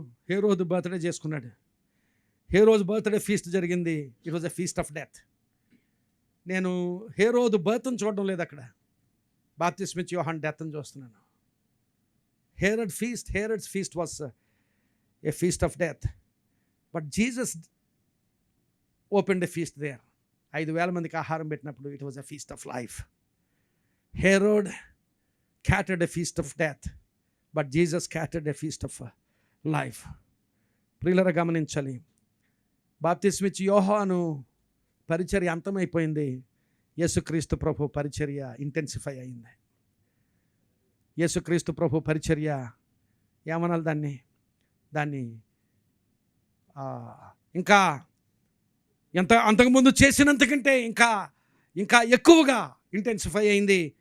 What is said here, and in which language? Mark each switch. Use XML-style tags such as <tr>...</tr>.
<te>హేరోదు birthday చేసుకున్నాడు. హేరోదు birthday feast జరిగింది.</te> <en>It was a feast of death.</en> <te>నేను హేరోదు బర్త్ని చూడడం లేదు, అక్కడ బాప్తిస్మిచ్చే యోహాను డెత్ని చూస్తున్నాను.</te> <en>Herod's feast was a feast of death, but Jesus opened a feast there.</en> <te>5,000 మందికి ఆహారం పెట్టినప్పుడు</te> <en>it was a feast of life. Herod catered a feast of death, but Jesus catered a feast of life.</en> <te>ప్రియులారా, గమనించాలి. బాప్తిస్మిచ్చే యోహాను పరిచర్య అంతమైపోయింది. యేసుక్రీస్తు ప్రభు పరిచర్య intensify అయింది. యేసుక్రీస్తు ప్రభు పరిచర్య ఏమనాలి దాన్ని ఇంకా అంతకుముందు చేసినంతకంటే ఇంకా ఎక్కువగా ఇంటెన్సిఫై అయింది.</te>